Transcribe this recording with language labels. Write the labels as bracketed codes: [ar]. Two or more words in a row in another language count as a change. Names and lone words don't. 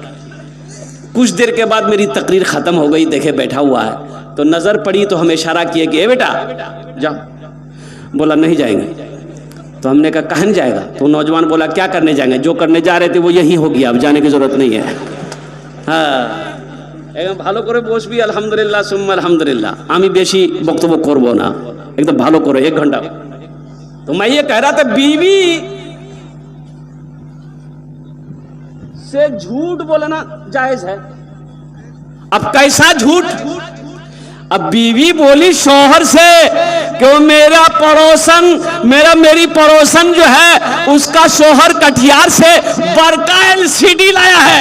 [ur] کچھ دیر کے بعد میری تقریر ختم ہو گئی، دیکھے بیٹھا ہوا ہے تو نظر پڑی تو ہم اشارہ کیے کہ اے بیٹا جاؤ. بولا نہیں جائیں گے. تو ہم نے کہا کہاں جائے گا؟ تو نوجوان بولا کیا کرنے جائیں گے؟ جو کرنے جا رہے تھے وہ یہی ہو گیا، اب جانے کی ضرورت نہیں ہے. [bn] ہاں ভালো করে বসবি [ar] الحمد لله ثم الحمد لله. [bn] আমি বেশি বক্তব্য করব না, একদম ভালো করে 1 ঘন্টা. [ur] تو میں یہ کہہ رہا تھا بیوی سے جھوٹ بولنا جائز ہے. اب کیسا جھوٹ؟ اب بیوی بولی شوہر سے کہ وہ میری پڑوسن جو ہے اس کا شوہر کٹیہار سے برقع LCD لایا ہے.